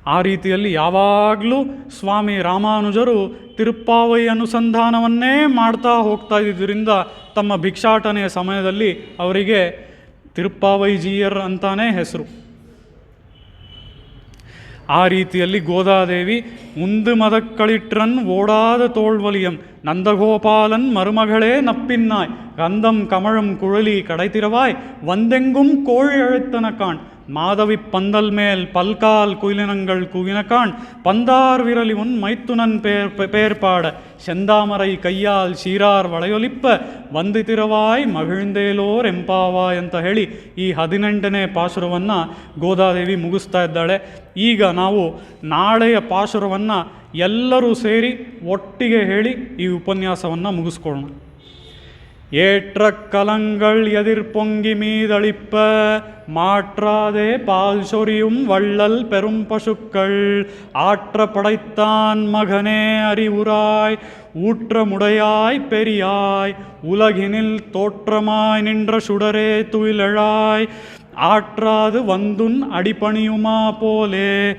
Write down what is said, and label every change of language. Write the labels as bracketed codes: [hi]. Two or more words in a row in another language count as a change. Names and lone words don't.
[kn] ಆ ರೀತಿಯಲ್ಲಿ ಯಾವಾಗಲೂ ಸ್ವಾಮಿ ರಾಮಾನುಜರು ತಿರುಪ್ಪಾವೈ ಅನುಸಂಧಾನವನ್ನೇ ಮಾಡ್ತಾ ಹೋಗ್ತಾ ಇದ್ದಿದ್ದರಿಂದ ತಮ್ಮ ಭಿಕ್ಷಾಟನೆಯ ಸಮಯದಲ್ಲಿ ಅವರಿಗೆ ತಿರುಪ್ಪಾವೈಜಿಯರ್ ಅಂತಾನೇ ಹೆಸರು. ಆ ರೀತಿಯಲ್ಲಿ ಗೋದಾದೇವಿ [ta] உந்து மதகளிற்றன் ஓடாத தோள்வலியன் நந்தகோபாலன் மருமகளே நப்பின்னாய் கந்தம் கமழும் குழலி கடைத்திரவாய் வந்தெங்கும் கோழி அழைத்தனக்கான் மாதவி பந்தல் மேல் பல்கால் குயிலினங்கள் குவினக்கான் பந்தார் விரலி உன் மைத்துனன் பேர்பாட செந்தாமரை கையால் சீரார் வளையொಲಿಪ್ಪ வந்து திறவாய் மகிழ்ந்தேலோர் எம்பாவாய் [kn] ಅಂತ ಹೇಳಿ ಈ 18ನೇ ಪಾಶುರವನ್ನು ಗೋದಾದೇವಿ ಮುಗಿಸ್ತಾ ಇದ್ದಾಳೆ. ಈಗ ನಾವು ನಾಳೆಯ ಪಾಶುರವನ್ನು ಎಲ್ಲರೂ ಸೇರಿ ಒಟ್ಟಿಗೆ ಹೇಳಿ ಈ ಉಪನ್ಯಾಸವನ್ನು ಮುಗಿಸ್ಕೊಳ್ಳೋಣ. [ta] ஏற்ற கலங்கள் எதிர் பொங்கி மீதளிப்ப மாற்றாதே பால் சொரியும் வள்ளல் பெரும் பசுக்கள் ஆற்ற படைத்தான் மகனே அறிவுராய் ஊற்றமுடையாய் பெரியாய் உலகினில் தோற்றமாய் நின்ற சுடரே துயிலழாய் ஆற்றாது வந்துன் அடிபணியுமா போலே